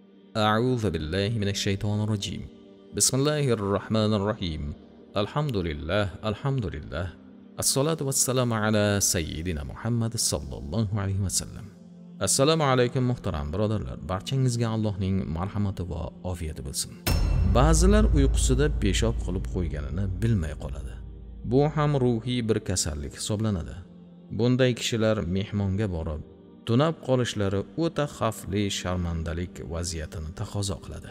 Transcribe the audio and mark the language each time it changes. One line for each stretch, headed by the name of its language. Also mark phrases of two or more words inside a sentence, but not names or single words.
Arabic: أعوذ بالله من الشيطان الرجيم. بسم الله الرحمن الرحيم. الحمد لله. الصلاة والسلام على سيدنا Muhammad صلى الله عليه وسلم. السلام عليكم
Uzbek: muhtaram birodarlar. Barchangizga Allohning marhamati va ofiyati bo'lsin. Ba'zilar uyqusida peshob qilib qo'yganini bilmay qoladi. Bu ham ruhiy bir kasallik hisoblanadi. Bunday kishilar mehmonga borib, tunab qolishlari o'ta xavfli sharmandalik vaziyatini taqozo qiladi.